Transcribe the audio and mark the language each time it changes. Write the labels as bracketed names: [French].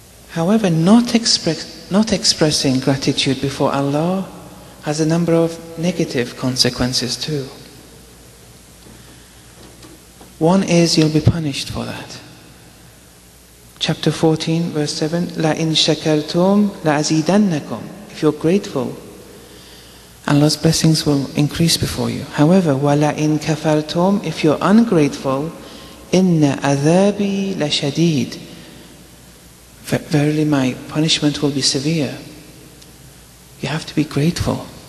[English] However, not expressing gratitude before Allah has a number of negative consequences too. One is you'll be punished for that. Chapter 14, verse 7, [Arabic] لَإِن شَكَرْتُمْ لَأَزِيدَنَّكُمْ. [English] If you're grateful, Allah's blessings will increase before you. However, [Arabic] وَلَإِن كَفَرْتُمْ. [English] If you're ungrateful, [Arabic] إِنَّ عَذَابِي لَشَدِيدٌ. [English] Verily my punishment will be severe. You have to be grateful.